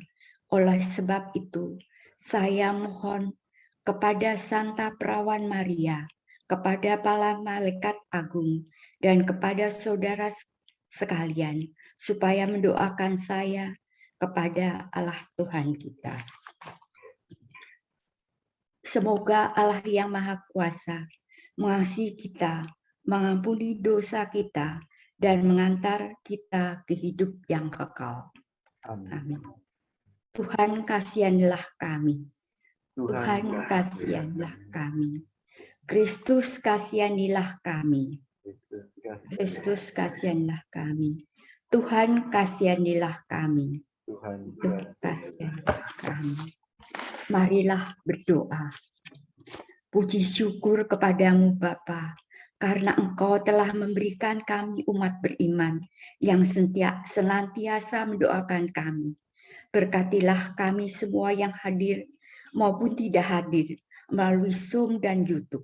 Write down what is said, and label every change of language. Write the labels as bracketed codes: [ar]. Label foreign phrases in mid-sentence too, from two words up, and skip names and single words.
[id] Oleh sebab itu, saya mohon kepada Santa Perawan Maria, kepada para malaikat agung, dan kepada saudara sekalian, supaya mendoakan saya kepada Allah Tuhan kita. Semoga Allah yang Maha Kuasa mengasihi kita, mengampuni dosa kita, dan mengantar kita ke hidup yang kekal. Amin. Amin. Tuhan kasianilah kami. Tuhan kasianilah kami. Kristus kasianilah kami. Kristus kasianilah kami. Tuhan kasianilah kami. Tuhan Tuhan kasianilah kami. Marilah berdoa. Puji syukur kepadamu Bapa, karena Engkau telah memberikan kami umat beriman yang senantiasa mendoakan kami. Berkatilah kami semua yang hadir maupun tidak hadir melalui Zoom dan YouTube.